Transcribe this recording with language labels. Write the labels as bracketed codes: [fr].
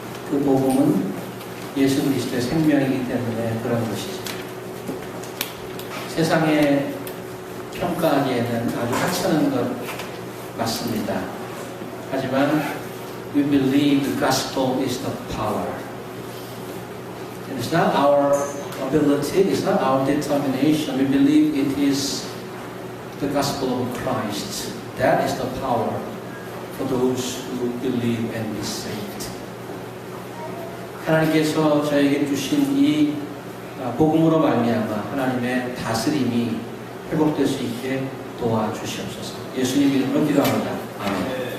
[ko] 그 복음은 예수 그리스도의 생명이기 때문에 그런 것이죠. 세상에 평가하기에는 아주 하찮은 것 맞습니다. 하지만 [en] we believe the gospel is the power. And it's not our ability, it's not our determination. We believe it is the gospel of Christ. That is the power for those who believe and be saved. [ko] 하나님께서 저에게 주신 이 복음으로 말미암아 하나님의 다스림이 회복될 수 있게 도와주시옵소서. 예수님 이름으로 기도합니다. 아멘.